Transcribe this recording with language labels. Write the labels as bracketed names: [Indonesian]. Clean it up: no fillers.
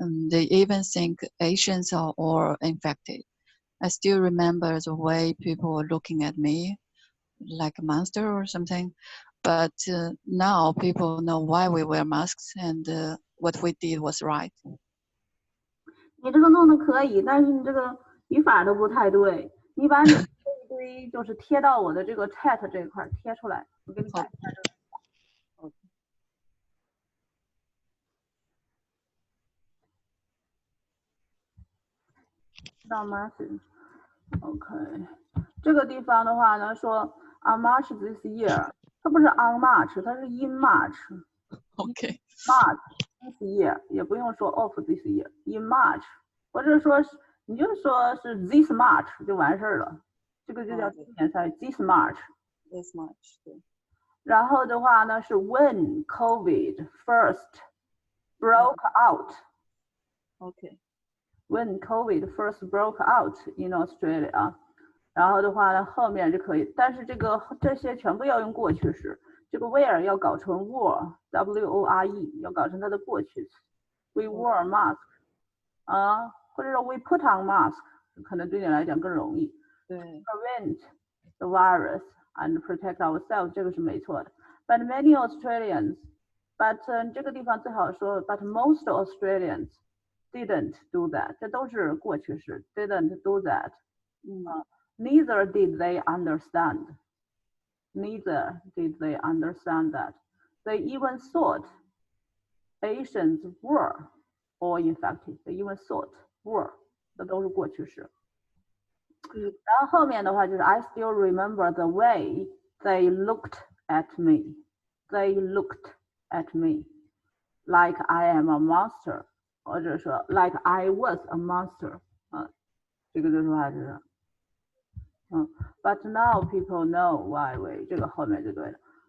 [English] They even think Asians are all infected. I still remember the way people were looking at me like a monster or something. But now people know why we wear masks and what we did was right. [Chinese] 你这个弄的可以，但是你这个语法都不太对。你把你这一堆就是贴到我的这个 chat 这一块贴出来，我给你改一下这个。到 message。 OK， 这个地方的话呢，说 on March this year，它不是 on March，它是 in March。 OK。 March this year 也不用说 of this year， in March，或者说你就说是 this March 就完事儿了，这个就叫今年赛 this March。 This March 对。然后的话呢是 when COVID first broke out。 OK。 When COVID first broke out in Australia，然后的话呢，后面就可以，但是这些全部要用过去式，这个 wear 要搞成 wore，W-O-R-E， 要搞成它的过去式。 [English] We wore mask，或者说 we put on mask，可能对你来讲更容易。对。 Prevent the virus and protect ourselves，这个是没错的。 But many Australians, but 这个地方最好说 but most Australians didn't do that，这都是过去式，didn't do that。 Neither did they understand. Neither did they understand that. They even thought Asians were all infected. They even thought were，这都是过去式。 然后后面的话就是 I still remember the way they looked at me. They looked at me like I am a monster，或者说 like I was a monster。 [Chinese] 这个就是话是 But now people know why we，这个后面就对了。